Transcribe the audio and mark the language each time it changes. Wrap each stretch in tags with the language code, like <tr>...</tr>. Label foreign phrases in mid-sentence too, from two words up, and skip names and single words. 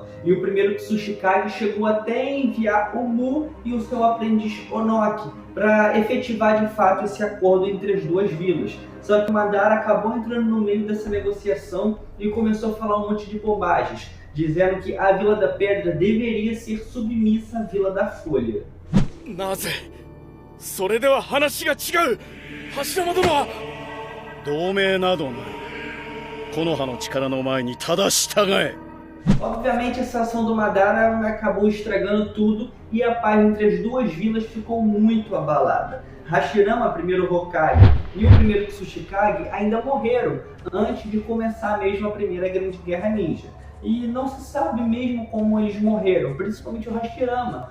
<pt>E o primeiro Tsuchikage chegou até a enviar o Mu e o seu aprendiz Onoki para efetivar de fato esse acordo entre as duas vilas. Só que Madara acabou entrando no meio dessa negociação e começou a falar um monte de bobagens, dizendo que a Vila da Pedra deveria ser submissa à Vila da Folha.</pt> <ja>なぜそれでは話が違う。柱間殿は同盟などない。木の葉の力の前にただ従え。</ja> <pt>Obviamente essa ação do Madara acabou estragando tudo e a paz entre as duas vilas ficou muito abalada. Hashirama, primeiro Hokage, e o primeiro Tsuchikage ainda morreram antes de começar mesmo a primeira grande guerra ninja. E não se sabe mesmo como eles morreram, principalmente o Hashirama.</pt>